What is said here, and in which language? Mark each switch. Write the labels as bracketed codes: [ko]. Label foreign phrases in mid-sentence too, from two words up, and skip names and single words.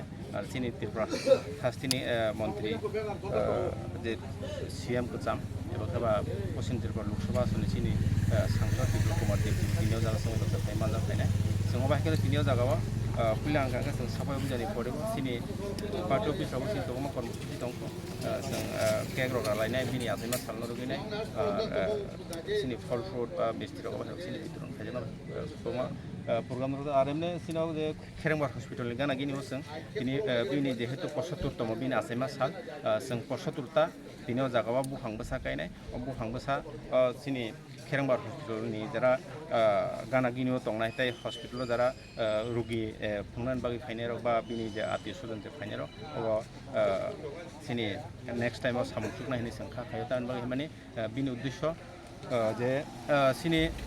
[brx] आरो सिनि त्रिपुरा हास्तिनि मन्त्रि जे CM गोजाम एबा खाबा पश्चिम त्रिपुरा लोकसभा आसननि सिनि सांसद बिप्लब कुमार देब तिनियाव जागा जों लोगोसे मानजा फायनाय जों बाहायनो तिनियाव जागाव फुला आंगा जों साफाय अभियाननि परेबो सिनि पार्टी अफिसाव सिनि दङमा कर्मसुचि दं जों केक रगा लायनाय बिनि आसाइमा सालनो रुगिनाय सिनि फल फ्रुट बा मिस्टिराव सिनि बितरन खायजना दङ program ro aremne sinau je खेरेंबार हस्पिटाल गाना गिनि होसं बिनि बिनि जेहेतु 75तम बिनि आसाइमा साल जों 75ता बिनि जागावा बुखांबसा गायनाय बुखांबसा सिनि खेरेंबार हस्पिटालनि जरा गाना गिनि दंनाय ताय हस्पिटाल जरा रुगि फुंनान बागै फाइनार बा बिनि जे आति सुदन जे फाइनार अब सिनि [en] next time [brx] सामुखुक नायनि संखा खायतान बागै माने बिनि उद्देश्य जे सिनि